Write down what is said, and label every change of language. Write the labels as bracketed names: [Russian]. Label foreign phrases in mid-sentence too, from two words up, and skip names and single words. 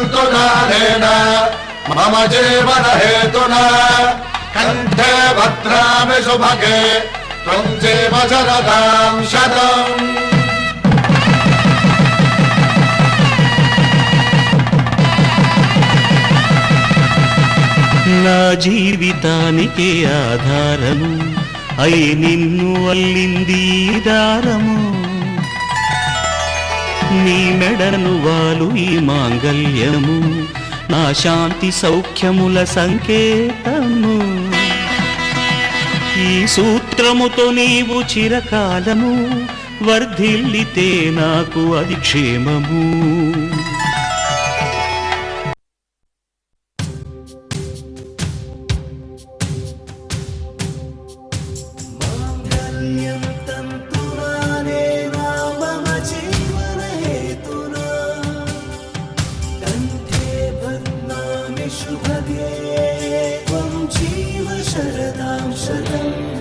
[Sanskrit] कालेन मम जीवन हेतुना कंठे भद्रामि सुभगे त्वं जीव शरदां शतम् [Telugu] నా జీవితానికి ఆధారము అయి నిన్ను అల్లింది ఈ దారము నీ మెడను వాలు ఈ మాంగల్యము నా శాంతి సౌఖ్యముల సంకేతము ఈ సూత్రముతో నీవు చిరకాలము వర్ధిల్లితే నాకు అది క్షేమము [Sanskrit] माङ्गल्यं तन्तुनानेन मम जीवनहेतुना कण्ठे बध्नामि शुभगे त्वं जीव शरदां शतम्